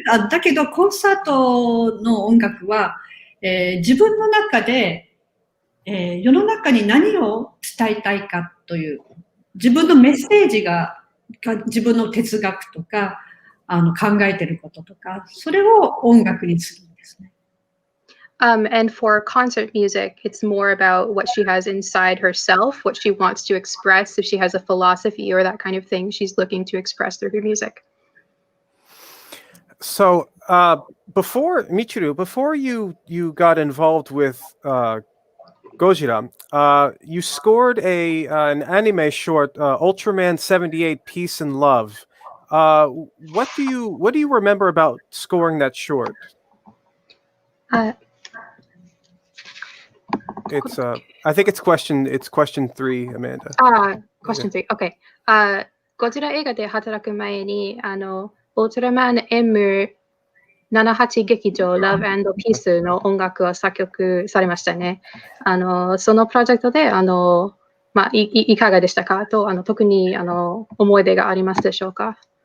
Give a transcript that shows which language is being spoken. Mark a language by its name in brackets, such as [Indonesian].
[Japanese] だけど、コンサートの音楽は、自分の中で、世の中に何を伝えたいかという、自分のメッセージが自分の哲学とか、考えてることとか、それを音楽にするんですね。 [English] And for concert music, it's more about what she has inside herself, what she wants to express. If she has a philosophy or that kind of thing, she's looking to express through her music. So, Michiru, before you got involved with Gojira, you scored an anime short, Ultraman 78: Peace and Love. What do you remember about scoring that short? It's I think it's question 3, Amanda. Question 3. Okay. [Japanese] ゴジラ映画で働く前にウルトラマン M78 劇場 Love and Peace の音楽を作曲されましたね。そのプロジェクトでいかがでしたかと特に思い出がありますでしょうか。